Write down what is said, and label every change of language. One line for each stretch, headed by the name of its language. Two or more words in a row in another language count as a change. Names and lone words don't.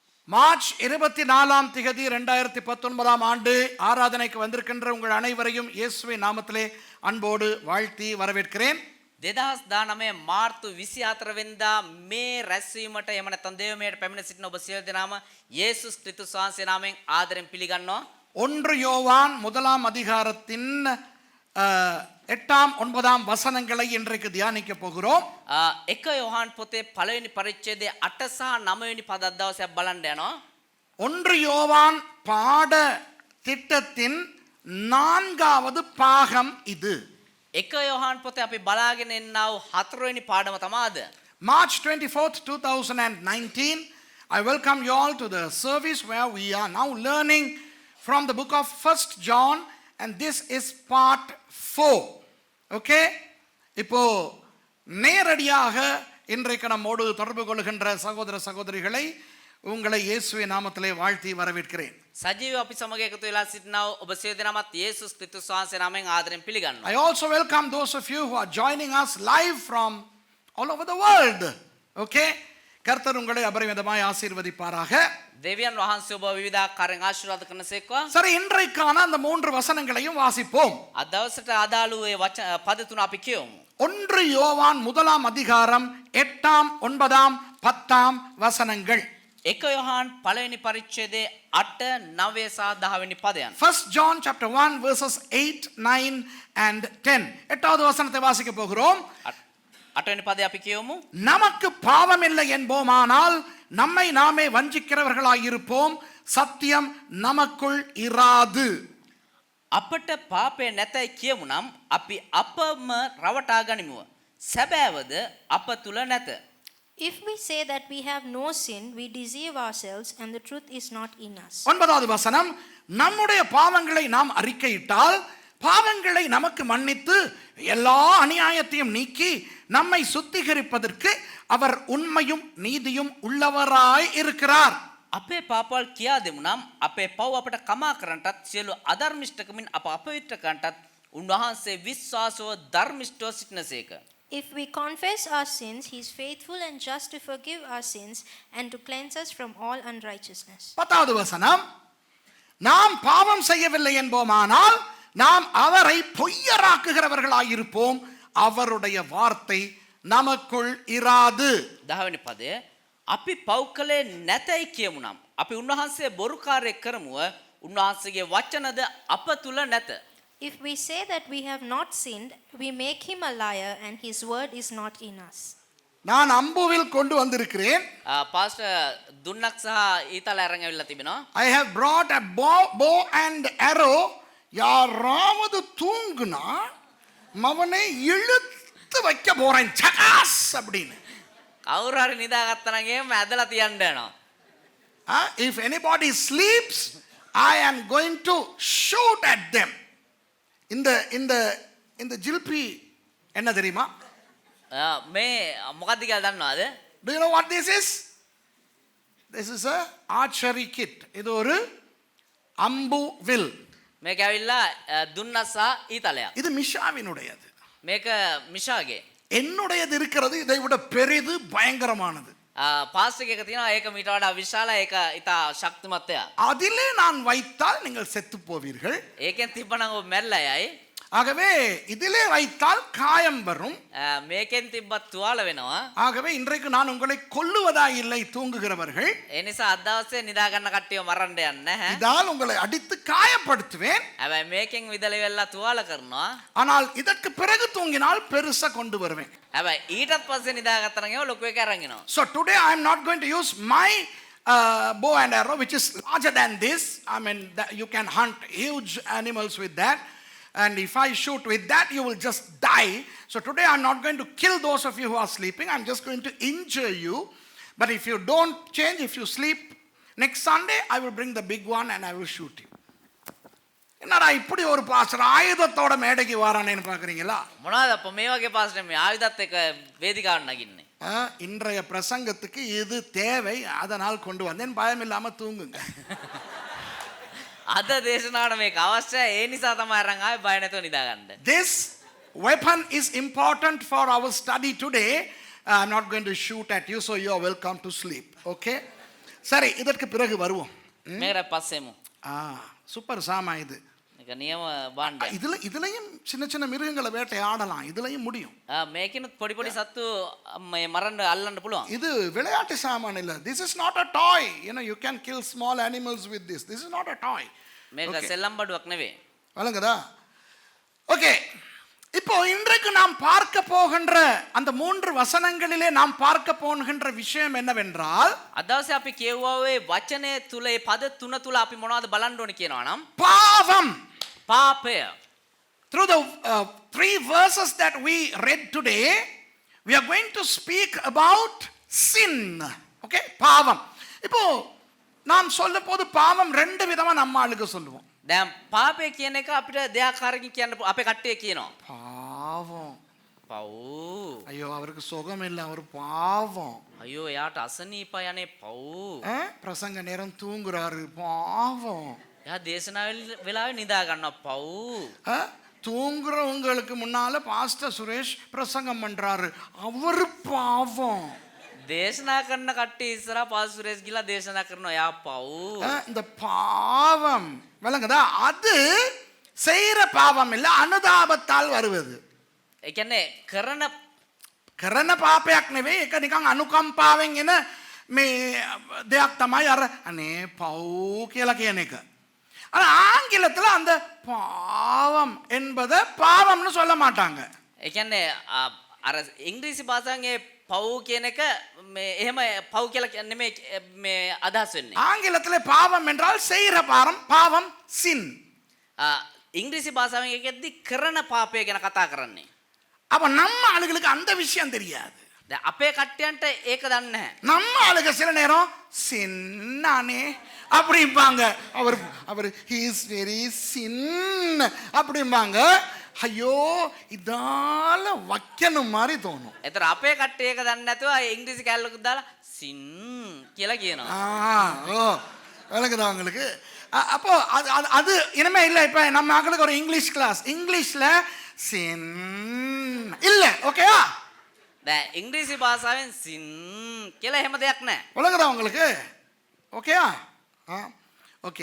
Tamil: மார்ச் 24ஆம் திகதி 2019ஆம் ஆண்டு ஆராதனைக்கு வந்திருக்கின்ற உங்கள் அனைவரையும் இயேசுவின் நாமத்திலே அன்போடு வாழ்த்தி வரவேற்கிறேன்.
Sinhala: 2019 මාර්තු 24 වෙනිදා මේ රැස්වීමට එම නැත්නම් දේවමයට පැමිණ සිටින ඔබ සියලු දෙනාම යේසුස් ක්‍රිස්තුස් වහන්සේ නාමයෙන් ආදරෙන් පිළිගන්නවා.
Tamil: 1 யோவான் 1ஆம் அதிகாரத்தின் 8ஆம் 9ஆம் வசனங்களை இன்றைக்கு தியானிக்க போகிறோம்.
Sinhala: 1 யோவான் පොතේ පළවෙනි පරිච්ඡේදයේ 8 සහ 9 වෙනි පද දවසක් බලන්න යනවා.
Tamil: 1 யோவான் பாட திட்டத்தின் 4வது பாகம் இது.
Sinhala: 1 யோவான் පොතේ අපි බලාගෙන ඉන්නා වූ 4 වෙනි පාඩම තමයි අද.
English: March 24th, 2019, I welcome you all to the service where we are now learning from the book of 1 John, and this is part 4. Okay?
Tamil: இப்போ நேரடியாக இன்றைக்கு நம்மோடு தொடர்பு கொள்கின்ற சகோதர சகோதரிகளை உங்களை இயேசுவின் நாமத்திலே வாழ்த்தி வரவேற்கிறேன்.
Sinhala: සජීව අපි සමග එකතු වෙලා සිටිනා ඔබ සියලු දෙනාමත් යේසුස් ක්‍රිස්තුස් වහන්සේ නාමයෙන් ආදරෙන් පිළිගන්නවා.
English: I also welcome those of you who are joining us live from all over the world. Okay?
Tamil: கர்த்தர் உங்களை அபரிமிதமாய் ஆசீர்வதிப்பாராக.
Sinhala: දෙවියන් වහන්සේ ඔබ විවිධාකාරයෙන් ආශිර්වාද කරනසේක්වා.
Tamil: சரி, இன்றைக்கான அந்த 3 வசனங்களையும் வாசிப்போம்.
Sinhala: අද දවසට අදාළ වූ පද තුන අපි කියමු.
Tamil: 1 யோவான் 1ஆம் அதிகாரம் 8ஆம் 9ஆம் 10ஆம் வசனங்கள்.
Sinhala: 1 யோහාන් පළවෙනි පරිච්ඡේදයේ 8 9 සහ 10 වෙනි පදයන්.
English: 1 John chapter 1 verses 8, 9 and 10.
Tamil: 8வது வசனத்தை வாசிக்க போகிறோம்.
Sinhala: 8 වෙනි පදේ අපි කියමු.
Tamil: நமக்கு பாவம் இல்லை என்போமானால் நம்மை நாமே வஞ்சிக்கிறவர்களாயிருப்போம், சத்தியம் நமக்குள் இராது.
Sinhala: අපට පාපය නැතයි කියමු නම් අපි අපම රවටා ගනිමු. සැබෑවද අප තුල නැත.
English: If we say that we have no sin, we deceive ourselves and the truth is not in us.
Tamil: 9வது வசனம், நம்முடைய பாவங்களை நாம் அறிக்கையிட்டால் பாவங்களை நமக்கு மன்னித்து எல்லா அநியாயத்தையும் நீக்கி நம்மை சுத்திகரிப்பதற்கு அவர் உண்மையும் நீதியும் உள்ளவராய் இருக்கிறார்.
Sinhala: අපේ පාපවල් කියා දෙමු නම් අපේ පව් අපට කමා කරන්නටත් සියලු අධර්මිෂ්ඨකමින් අප අපවිත්‍ර කරන්නටත් උන්වහන්සේ විශ්වාසව ධර්මිෂ්ඨව සිටිනසේක.
English: If we confess our sins, he is faithful and just to forgive our sins and to cleanse us from all unrighteousness.
Tamil: 10வது வசனம், நாம் பாவம் செய்யவில்லை என்போமானால் நாம் அவரை பொய்யராக்குகிறவர்களாயிருப்போம், அவருடைய வார்த்தை நமக்குள் இராது.
Sinhala: 10 වෙනි පදය, අපි පව් කළේ නැතයි කියමු නම් අපි උන්වහන්සේ බොරුකාරයෙක් කරමුව උන්වහන්සේගේ වචනද අප තුල නැත.
English: If we say that we have not sinned, we make him a liar and his word is not in us.
Tamil: நான் அம்புவில் கொண்டு வந்திருக்கிறேன்.
Sinhala: පාස්ටර් දුන්නක් සහ ඊතල අරන් ඇවිල්ලා තිබෙනවා.
English: I have brought a bow and arrow.
Tamil: யாராவது தூங்குனா மவனை இழுத்து வைக்க போறேன் சகாஸ் அப்படின்னு.
Sinhala: කවුරු හරි නිදාගත්තා නම් එහෙම ඇදලා තියන්න යනවා.
English: If anybody sleeps, I am going to shoot at them.
Tamil: இந்த ஜில்பி என்ன தெரியுமா?
Sinhala: මේ මොකක්ද කියලා දන්නවද?
English: Do you know what this is? This is a archery kit.
Tamil: இது ஒரு அம்பு வில்.
Sinhala: මේක ඇවිල්ලා දුන්නක් සහ ඊතලයක්.
Tamil: இது மிஷாவினுடையது.
Sinhala: මේක මිෂාගේ.
Tamil: என்னுடையது இருக்கிறது இதை விட பெரிது, பயங்கரமானது.
Sinhala: පාස්ටර් එක තියෙනවා ඒක මීට වඩා විශාල, ඒක ඉතා ශක්තිමත් එකක්.
Tamil: அதிலே நான் வைத்தால் நீங்கள் செத்து போவீர்கள்.
Sinhala: ඒකෙන් තිබ්බනම් ඔබ මැරලා යයි.
Tamil: ஆகவே இதிலே வைத்தால் காயம் வரும்.
Sinhala: මේකෙන් තිබ්බත් තුවාල වෙනවා.
Tamil: ஆகவே இன்றைக்கு நான் உங்களை கொல்லுவதா இல்லை தூங்குகிறவர்கள்.
Sinhala: ඒ නිසා අද දවසේ නිදා ගන්න කට්ටියව මරන්න යන්නේ නැහැ.
Tamil: இதால் உங்களை அடித்து காயப்படுத்துவேன்.
Sinhala: හැබැයි මේකෙන් විදල වෙලා තුවාල කරනවා.
Tamil: ஆனால் இதற்கு பிறகு தூங்கினால் பெருசா கொண்டு வருவேன்.
Sinhala: හැබැයි ඊටත් පස්සේ නිදාගත්තා නම් ඒව ලොකු එකක් අරන් එනවා.
English: So today I am not going to use my bow and arrow which is larger than this. I mean you can hunt huge animals with that. And if I shoot with that, you will just die. So today I'm not going to kill those of you who are sleeping. I'm just going to injure you. But if you don't change, if you sleep, next Sunday I will bring the big one and I will shoot you.
Tamil: என்னடா இப்படி ஒரு பாஸ்டர் ஆயுதத்தோட மேடைக்கு வரானேன்னு பார்க்குறீங்களா?
Sinhala: මොනවාද අප මේ වගේ පාස්ටර් මේ ආයුධත් එක්ක වේදිකාවට නගින්නේ?
Tamil: இன்றைய பிரசங்கத்துக்கு இது தேவை, அதனால் கொண்டு வந்தேன். பயம் இல்லாம தூங்குங்க.
Sinhala: අද දේශනාවට මේක අවශ්‍යයි. ඒ නිසා තමයි අරන් ආවේ බය නැතුව නිදා ගන්න.
English: This weapon is important for our study today. I'm not going to shoot at you, so you are welcome to sleep.
Tamil: Okay? சரி, இதற்கு பிறகு வருவோம்.
Sinhala: මේකට පස්සෙමු.
Tamil: சூப்பர் சாமா இது.
Sinhala: එක නියම බාණ්ඩයක්.
Tamil: இதுலயும் சின்ன சின்ன மிருகங்களை வேட்டையாடலாம், இதுலயும் முடியும்.
Sinhala: මේකිනුත් පොඩි පොඩි සත්තු මේ මරන්න අල්ලන්න පුළුවන්.
Tamil: இது விளையாட்டு சாமான் இல்ல.
English: This is not a toy. You can kill small animals with this. This is not a toy.
Sinhala: මේක සෙල්ලම් බඩුවක් නෙවෙයි.
Tamil: வழங்குதா? ஓகே, இப்போ இன்றைக்கு நாம் பார்க்க போகின்ற அந்த 3 வசனங்களிலே நாம் பார்க்க போகின்ற விஷயம் என்னவென்றால்,
Sinhala: අද දවසේ අපි කියවුවා වචනය තුල ඒ පද තුන තුල අපි මොනවද බලන්න ඕනේ කියනවා නම්
Tamil: பாவம்.
Sinhala: පාපය.
English: Through the 3 verses that we read today, we are going to speak about sin.
Tamil: Okay, பாவம். இப்போ நாம் சொல்ல போது பாவம் 2 விதமா நம்ம ஆளுக்கு சொல்லுவோம்.
Sinhala: දැන් පාපය කියන එක අපිට දෙආකාරකින් කියන්න අපේ කට්ටිය කියනවා.
Tamil: பாவம்.
Sinhala: පව්.
Tamil: ஐயோ, அவருக்கு சுகம் இல்லை, அவர் பாவம்.
Sinhala: අයියෝ එයාට අසනීපයි අනේ පව්.
Tamil: பிரசங்க நேரம் தூங்குறாரு, பாவம்.
Sinhala: එයා දේශනා වෙලාවේ නිදා ගන්නවා පව්.
Tamil: தூங்குறவங்களுக்கு முன்னால பாஸ்டர் சுரேஷ் பிரசங்கம் பண்றாரு, அவரு பாவம்.
Sinhala: දේශනා කරන කට්ටිය ඉස්සරහා පාස් සුරේෂ් ගිලා දේශනා කරනවා එයා පව්.
Tamil: இந்த பாவம் விளங்குதா? அது செய்யற பாவம் இல்ல, අනුදාபத்தால் வருவது.
Sinhala: ඒ කියන්නේ කරන පාපයක් නෙවෙයි, ඒක නිකන් අනුකම්පාවෙන් එන මේ දෙයක් තමයි අර අනේ පව් කියලා කියන එක.
Tamil: ஆனா ஆங்கிலத்துல அந்த பாவம் என்பதை பாவம்னு சொல்ல மாட்டாங்க.
Sinhala: ඒ කියන්නේ අර ඉංග්‍රීසි භාෂාවෙන් ඒ පව් කියන එක මේ එහෙම පව් කියලා නෙමෙයි මේ අදහස් වෙන්නේ.
Tamil: ஆங்கிலத்துல பாவம் என்றால் செய்யற பாவம் sin.
Sinhala: ඉංග්‍රීසි භාෂාවෙන් ඒකෙද්දි කරන පාපය ගැන කතා කරන්නේ.
Tamil: அப்ப நம்ம ஆளுகளுக்கு அந்த விஷயம் தெரியாது.
Sinhala: දැන් අපේ කට්ටියන්ට ඒක දන්නේ නැහැ.
Tamil: நம்ம ஆளுங்க சில நேரம் சின்னானே அப்படிம்பாங்க. அவர்
English: he is very sin
Tamil: அப்படிம்பாங்க. ஐயோ, இதால வைக்கணும் மாதிரி தோணும்.
Sinhala: ඒතර අපේ කට්ටිය ඒක දන්නේ නැතුව ඉංග්‍රීසි කැලලකුත් දාලා සින් කියලා කියනවා.
Tamil: விளக்குதா உங்களுக்கு? அப்போ அது இனிமே இல்லை. இப்ப நம்ம ஆளுக்கு ஒரு
English: English class,
Tamil: இங்கிலீஷ்ல சின் இல்ல. ஓகேயா?
Sinhala: දැන් ඉංග්‍රීසි භාෂාවෙන් සින් කියලා එහෙම දෙයක් නැහැ.
Tamil: விளக்குதா உங்களுக்கு? ஓகேயா? ஓகே.